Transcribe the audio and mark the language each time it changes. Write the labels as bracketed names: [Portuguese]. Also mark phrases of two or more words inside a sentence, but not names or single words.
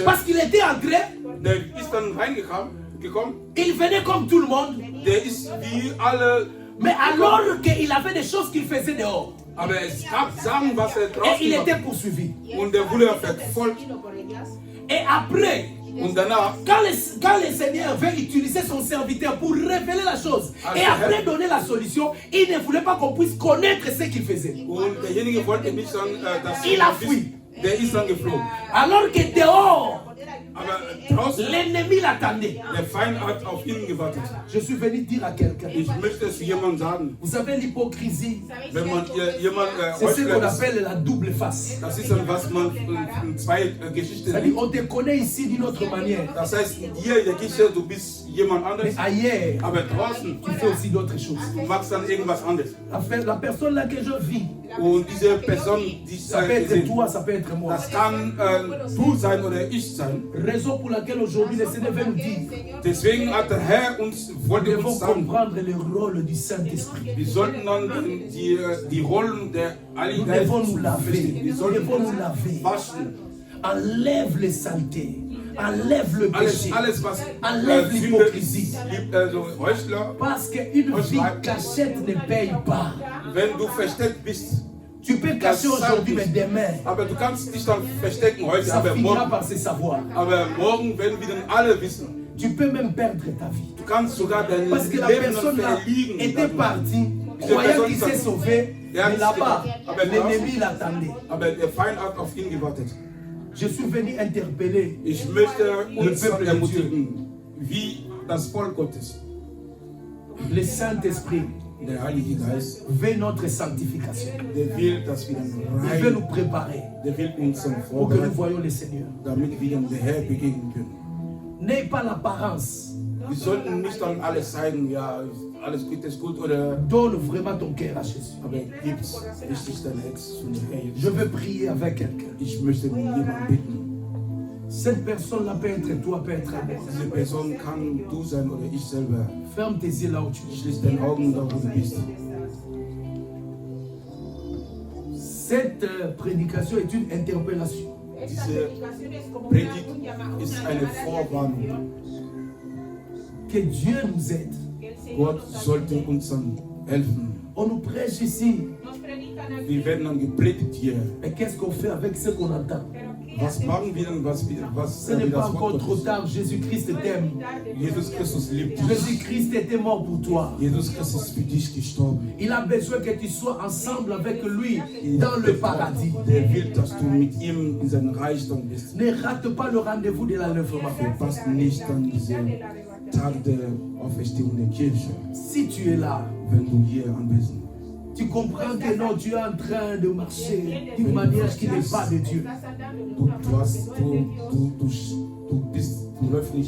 [French] parce qu'il était entré, [German] der ist dann reingekommen, [French] il venait comme tout le monde, [German] der ist wie alle, [French] mais alors qu'il avait des choses qu'il faisait dehors. [German] aber es gab Sachen, was er [French] Et [German] draußen [French] il [German] macht. [French] était poursuivi. [German] Und der wurde verfolgt. [French] Et après, [German] Und danach, [French] quand le Seigneur veut utiliser son serviteur pour révéler la chose et après donner la solution, il ne voulait pas qu'on puisse connaître ce qu'il faisait. [German] und derjenige wollte nicht dann, dass [French] Il a fui. [German] der ist dann geflogen. [French] Alors que dehors, [German] Aber draußen, [French] l'ennemi l'attendait. [German] der Feind hat auf ihn gewartet. [French] Je suis venu dire à quelqu'un, [German] Ich möchte es jemandem sagen, [French] vous savez l'hypocrisie, [German] wenn man jemand [French] c'est ce qu'on [German] Heuchler ist, [French] appelle la double face. [German] das ist dann, was man in zwei Geschichten [French] C'est-à-dire on te connaît ici d'une autre manière, [German] Das heißt, hier in der Kirche, du bist jemand [French] mais [German] anderes, [French] ailleurs, [German] aber draußen, [French] tu fais aussi d'autres choses. [German] du machst dann irgendwas anderes. [French] La personne là que je vis, [German] Und diese Person, die [French] ça peut être toi, ça peut être moi. [German] das kann du sein oder ich sein. [French] Raison pour laquelle aujourd'hui le Seigneur veut nous dire, [German] Deswegen hat der Herr uns, [French] nous [German] wollte [French] devons [German] uns sagen, [French] comprendre le rôle du Saint-Esprit. [German] wir sollten dann die Rollen der [French] Nous [German] Heiligen [French] devons [German] Geist [French] nous laver, [German] verstehen. Wir [French] nous [German] sollten [French] devons nous [German] uns [French] laver. [German] waschen. [French] Enlève les saletés, enlève le péché, [German] Alles was [French] enlève [German] Sünde [French] l'hypocrisie. [German] ist, also Heuchler, [French] Parce qu'une vie cachette ne paye pas. [German] wenn du versteckt bist, [French] Tu peux cacher aujourd'hui, mais demain, [German] aber du kannst dich dann verstecken heute, [French] ça [German] aber [French] finira [German] morgen, [French] par se savoir. [German] werden wir dann alle wissen. [French] Tu peux même perdre ta vie. [German] Du kannst sogar dein [French] Parce que la [German] Leben dann [French] personne là [German] verlieren. [French] était [German] dadurch. [French] partie, [German] Diese [French] croyant [German] Person [French] qu'il [German] ist [French] s'est sauvé, [German] Ja, [French] mais là-bas, [German] aber [French] l'ennemi l'attendait. [German] Aber der Feind hat auf ihn gewartet. [French] Je suis venu interpeller [German] Ich möchte uns [French] Le peuple de [German] ermutigen, wie das Volk Gottes, [French] le Saint-Esprit [German] der Heilige Geist, [French] veut notre sanctification. [German] der will, dass wir [French] Il veut nous [German] rein, [French] préparer [German] der will uns dann [French] pour que nous [German] vorbereiten, [French] voyions le Seigneur. [German] damit wir dem Herr begegnen können. [French] N'aie pas l'apparence. [German] Wir sollten nicht dann alles zeigen, ja, alles gut ist gut, oder, [French] Donne vraiment ton cœur à Jésus. [German] aber gib's richtig dein Herz zu dem Herr. [French] Je veux prier avec quelqu'un. [German] Ich möchte mit jemandem bitten. [French] Cette personne-là peut être toi, peut être moi. [German] Diese Person kann du sein oder ich selber. [French] Ferme tes yeux là où tu es. [German] Schließ deine Augen da, wo du bist. [French] Cette prédication est une interpellation. [German] Diese Predigt ist eine Vorwarnung. [French] Que Dieu nous aide. [German] Gott sollte uns dann helfen. [French] On nous prêche ici. [German] Wir werden dann gepredigt hier. [French] Mais qu'est-ce qu'on fait avec ce qu'on entend? [German] Was machen wir denn, was [French] Ce n'est [German] wie [French] pas [German] das [French] encore [German] Wort [French] trop [German] Gottes? [French] tard. Jésus-Christ t'aime. [German] Jesus Christus liebt dich. [French] Jésus-Christ était mort pour toi. [German] Jesus Christus ist für dich gestorben. [French] Il a besoin que tu sois ensemble avec lui dans le paradis. [German] Der will, dass du mit ihm in seinem Reichtum bist. [French] Ne rate pas le rendez-vous de l'enlèvement. [German] Verpasst nicht dann diesen Tag der Auferstehung der Kirche, [French] Si tu es là, [German] wenn du hier anwesend bist. [French] tu comprends que non, tu es en train de marcher d'une manière qui n'est pas de Dieu. [German] Du läufst nicht